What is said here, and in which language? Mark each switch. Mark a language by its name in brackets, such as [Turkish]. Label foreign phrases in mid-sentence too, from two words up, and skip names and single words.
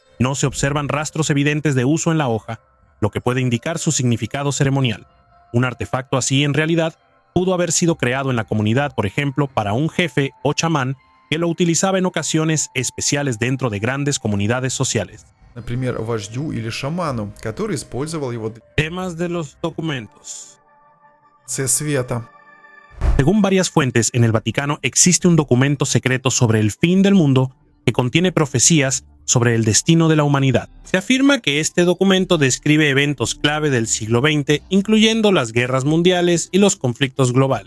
[Spanish] No se observan rastros evidentes de uso en la hoja, lo que puede indicar su significado ceremonial. Un artefacto así, en realidad, pudo haber sido creado en la comunidad, por ejemplo, para un jefe o chamán que lo utilizaba en ocasiones especiales dentro de grandes comunidades sociales. [Russian] Например, вождю или шаману, который использовал его для [Spanish] Temas de los documentos. [Russian] света. [Spanish] Según varias fuentes, en el Vaticano existe un documento secreto sobre el fin del mundo que contiene profecías sobre el destino de la humanidad. Se afirma que este documento describe eventos clave del siglo XX, incluyendo las guerras mundiales y los conflictos globales.